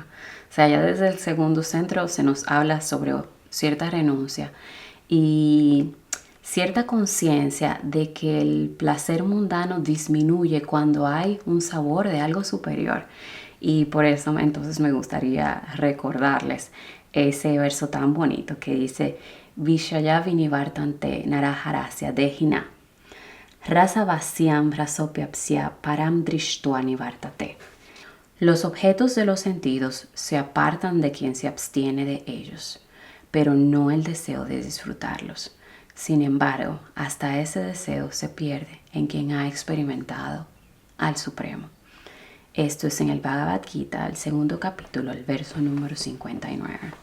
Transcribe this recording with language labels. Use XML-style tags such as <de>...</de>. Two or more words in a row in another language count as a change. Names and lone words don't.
<es>O sea, ya desde el segundo centro se nos habla sobre cierta renuncia y cierta conciencia de que el placer mundano disminuye cuando hay un sabor de algo superior. Y por eso entonces me gustaría recordarles ese verso tan bonito que dice</es> <sa>विषया विनिवर्तन्ते निराहारस्य देहिनः रस वर्जं रसोऽप्यस्य परं दृष्ट्वा निवर्तते.</sa> <es>Los objetos de los sentidos se apartan de quien se abstiene de ellos, pero no el deseo de disfrutarlos. Sin embargo, hasta ese deseo se pierde en quien ha experimentado al Supremo. Esto es en el Bhagavad Gita, el segundo capítulo, el verso número 59.</es>